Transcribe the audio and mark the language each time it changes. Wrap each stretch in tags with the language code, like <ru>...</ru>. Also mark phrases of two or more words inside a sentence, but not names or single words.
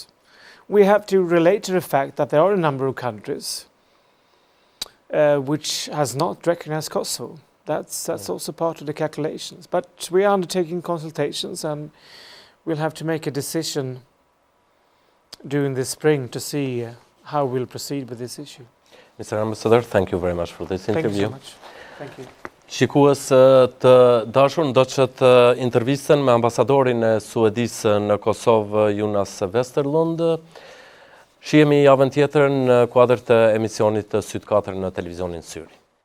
<en>We have to relate to the fact that there are a number of countries which has not recognized Kosovo. That's also part of the calculations. But we are undertaking consultations, and we'll have to make a decision during the spring to see how we'll proceed with this issue. Mr. Ambassador, thank you very much for this interview. Thank you so much. Thank you.</en> <sq>Shikues të dashur, ndo që të intervistën me ambasadorin e Suedisë në Kosovë, Jonas Westerlund. Shihemi javën tjetër në kuadër të emisionit të Sytë Katër në televizionin Syri.</sq>